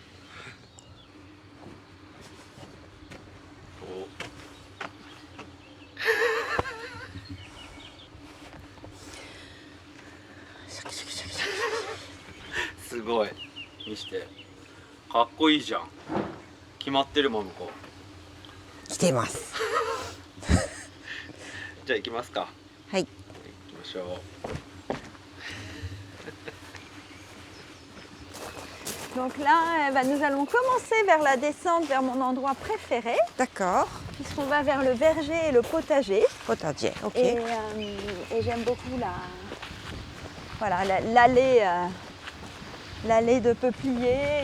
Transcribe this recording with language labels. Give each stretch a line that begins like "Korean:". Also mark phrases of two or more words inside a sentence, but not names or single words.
Japanese: すごい。見して。かっこいいじゃん。決まってるもんこ来てます。じゃあ行きますか。はい。行きましょう。
French: Donc là, nous allons commencer vers la descente vers mon endroit préféré. D'accord. Puisqu'on va vers le verger et le potager. Potager, ok. Et j'aime beaucoup l'allée, l'allée de peupliers.